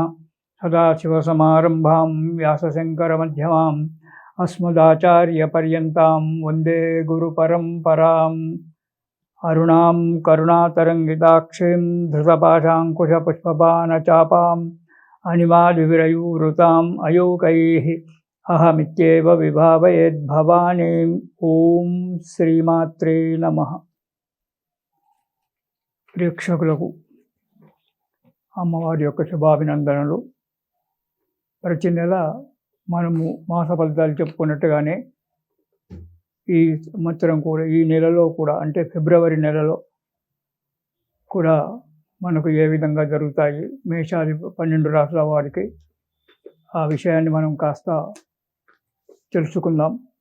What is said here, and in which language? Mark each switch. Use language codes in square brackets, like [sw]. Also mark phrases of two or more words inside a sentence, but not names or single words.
[sa] सदाशिवसमारम्भां व्यासशङ्करमध्यमाम् अस्मदाचार्यपर्यन्तां वन्दे गुरुपरम्पराम्। अरुणां करुणातरङ्गिताक्षीं धृतपाशाङ्कुशपुष्पबाणचापाम् अनिमादिविरयूरुताम् अयोकैः अहमित्येव विभावयेद्भवानीम्। ఓం శ్రీమాత్రే నమః. [te] ప్రేక్షకులకు అమ్మవారి యొక్క శుభాభినందనలు. ప్రతి నెల మనము మాస ఫలితాలు చెప్పుకున్నట్టుగానే ఈ సంవత్సరం కూడా ఈ నెలలో కూడా అంటే ఫిబ్రవరి నెలలో కూడా మనకు ఏ విధంగా జరుగుతాయి మేషాది 12 రాశుల వారికి ఆ విషయాన్ని మనం కాస్త తెలుసుకుందాం.